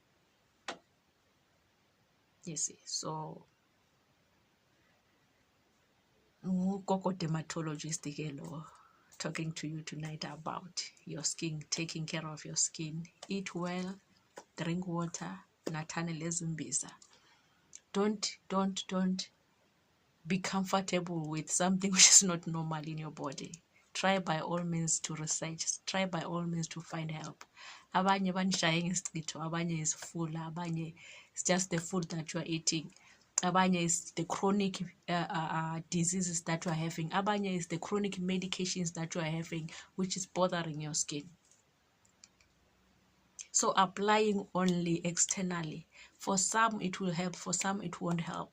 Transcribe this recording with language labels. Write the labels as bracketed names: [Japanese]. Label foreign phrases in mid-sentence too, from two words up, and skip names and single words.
[English] You see, so Gogo dermatologist ke lo talking to you tonight about your skin, taking care of your skin. Eat well, drink water, [Zulu] nathane lezimbiza. [English] Don't be comfortable with something which is not normal in your body. Try by all means to research. Try by all means to find help. [Zulu] Abanye banishaya ngesicitho, [English] abanye is full, abanye it's just the food that you are eating. Abanye is the chronic diseases that you are having. Abanye is the chronic medications that you are having, which is bothering your skin. So applying only externally, for some it will help, for some it won't help.